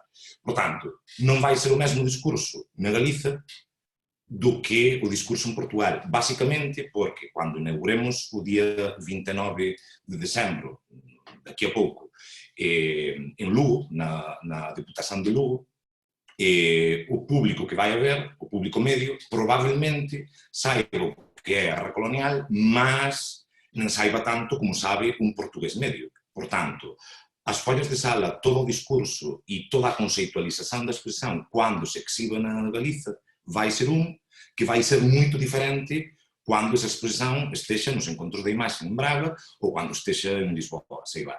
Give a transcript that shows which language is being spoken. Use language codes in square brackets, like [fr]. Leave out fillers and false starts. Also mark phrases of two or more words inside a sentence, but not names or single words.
[pt] Portanto, não vai ser o mesmo discurso na Galiza do que o discurso em Portugal, basicamente porque quando inauguremos o dia 29 de dezembro, daqui a pouco, em Lugo, na Diputação de Lugo, o público que vai haver, o público médio, provavelmente saiba o que é a guerra colonial, [gl] mas non saiba tanto como sabe un portugués medio. Por tanto, as follas de sala, todo o discurso e toda a conceitualización da expresión cando se exhibe na Galiza vai ser que vai ser moito diferente cando esa expresión estexa nos encontros de imaxe en Braga ou cando estexa en Lisboa, [pt] sei lá.